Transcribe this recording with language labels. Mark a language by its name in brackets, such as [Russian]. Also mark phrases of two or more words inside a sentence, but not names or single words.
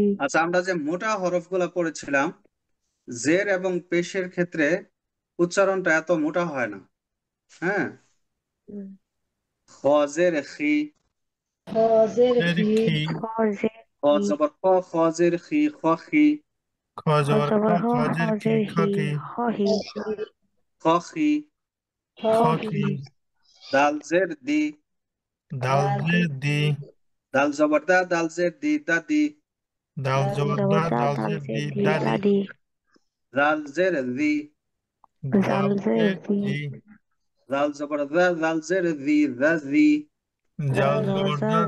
[Bangla] আচ্ছা, আমরা যে মোটা হরফগুলো পড়েছিলাম, জের এবং পেশের ক্ষেত্রে উচ্চারণটা এত মোটা হয় না। হ্যাঁ, হুম। খ জের খি, হজের জের হি, খি, হজের খ হি, জবর খ, খ জের খি, খ খি। খ খ জবর খ, জবর হ, খাজের খি, হজের খ হি, খি, হ হি, খ খি। খ খ হি। খি। দাল জের দি, দালজের দি, দাল জবর দা, দাল জের দি, দাদি। দাল জবর দা, জবর দা, দাল দালজের দি, জের দি, দাদি। দাদি। জাল জের জি, জাল জের জালজের জি, জি, জাল জবর দা, জাল জের জি, জাজি। জাল জাল জবর জবর জা, দা,